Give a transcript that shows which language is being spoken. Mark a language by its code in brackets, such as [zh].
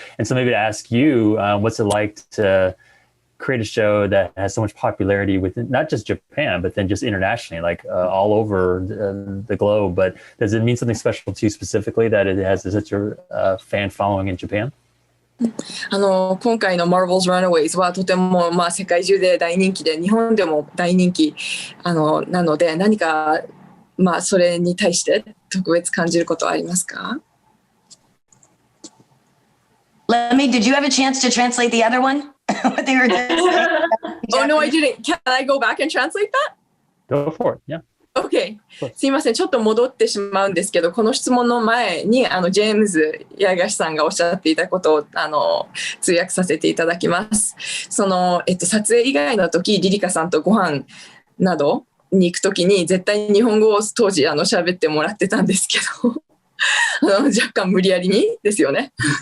[en] And so maybe to ask you, what's it like to create a show that has so much popularity within not just Japan, but then just internationally, like all over the globe. But does it mean something special to you specifically that it has such a fan following in Japan? [ja] 今回の Marvel's Runaways はとても世界中で大人気で日本でも大人気なので何かそれに対して特別感じることはありますか [en] Did you have a chance to translate the other one? What they were doing? Oh no, I didn't. Can I go back and translate that? Go for it. Yeah. [ja] OK すいませんちょっと戻ってしまうんですけどこの質問の前にジェームズ八重樫さんがおっしゃっていたことを通訳させていただきます撮影以外の時リリカさんとご飯などに行く時に絶対に日本語を当時喋ってもらってたんですけど若干無理やりにですよね